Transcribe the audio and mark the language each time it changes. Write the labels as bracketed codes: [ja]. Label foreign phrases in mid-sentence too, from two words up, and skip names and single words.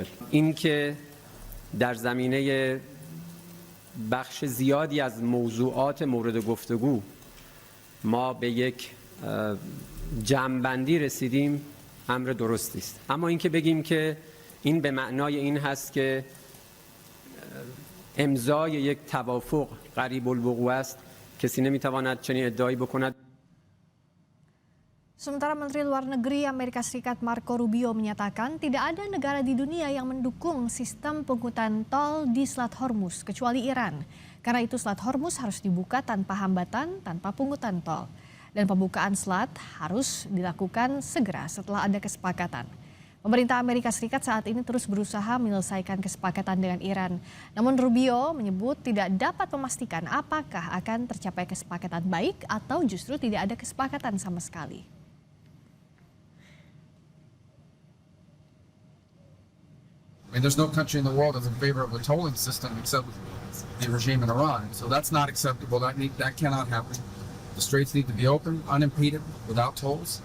[fa] این که در زمینه بخش زیادی از موضوعات مورد گفتگو ما به یک جمع‌بندی رسیدیم امر درستی است. اما اینکه بگیم که این به معنای این هست که امضای یک توافق قریب الوقوع است، کسی نمیتواند چنین ادعایی بکند. [id] Sementara Menteri Luar Negeri Amerika Serikat Marco Rubio menyatakan tidak ada negara di dunia yang mendukung sistem pungutan tol di Selat Hormuz kecuali Iran. Karena itu Selat Hormuz harus dibuka tanpa hambatan, tanpa pungutan tol. Dan pembukaan selat harus dilakukan segera setelah ada kesepakatan. Pemerintah Amerika Serikat saat ini terus berusaha menyelesaikan kesepakatan dengan Iran. Namun Rubio menyebut tidak dapat memastikan apakah akan tercapai kesepakatan baik atau justru tidak ada kesepakatan sama sekali. [en] I mean, there's no country in the world that's in favor of a tolling system except the regime in Iran. So that's not acceptable. That cannot happen. The straits need to be open, unimpeded, without tolls.